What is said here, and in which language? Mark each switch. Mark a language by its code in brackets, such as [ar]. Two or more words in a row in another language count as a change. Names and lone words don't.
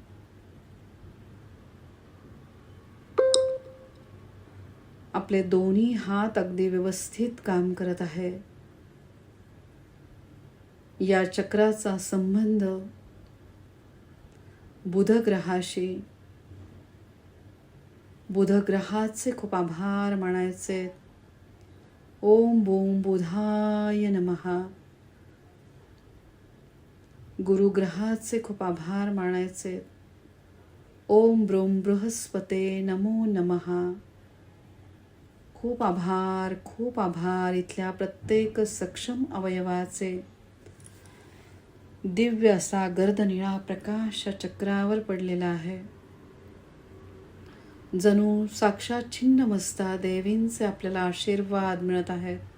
[mr] आपले दोन्ही हात अगदी व्यवस्थित काम करत आहे. या चक्राचा संबंध बुध ग्रहाशी. बुध ग्रहाचे खूप आभार मानायचे. [sa] ओम बोम बुधाय नमः. [mr] गुरु ग्रहाचे खूप आभार मानायचे. [sa] ओम ब्रोम बृहस्पते नमो नमः. [mr] खूप आभार, खूप आभार. इथल्या प्रत्येक सक्षम अवयवाचे दिव्य असा गर्दनिळा प्रकाश चक्रावर पडलेला आहे. जणू साक्षात छिन्नमस्ता देवींचे आपल्याला आशीर्वाद मिळत आहेत.